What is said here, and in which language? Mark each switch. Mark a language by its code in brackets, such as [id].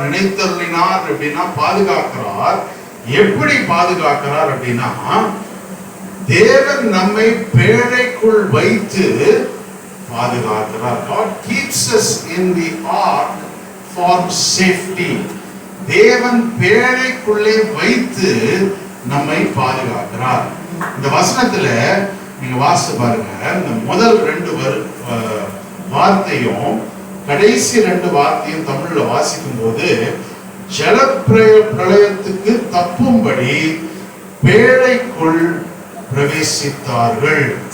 [ta] நினைத்தருளினார் அப்படின்னா பாதுகாக்கிறார். எப்படி பாதுகாக்கிறார் அப்படின்னா, தேவன் நம்மை பேழைக்குள் வைத்து பாதுகாக்கிறார். [en] God keeps us in the ark for safety. [ta] தேவன் பேழைக்குள்ளே வைத்து நம்மை பாதுகாக்கிறார். இந்த வசனத்துல நீங்க வாசித்து பாருங்க. இந்த முதல் 2 வார்த்தையும் கடைசி 2 வார்த்தையும் தமிழ்ல வாசிக்கும் போது ஜல பிரளயத்துக்கு தப்பும்படி பேழைக்குள் பிரவேசித்தார்கள்.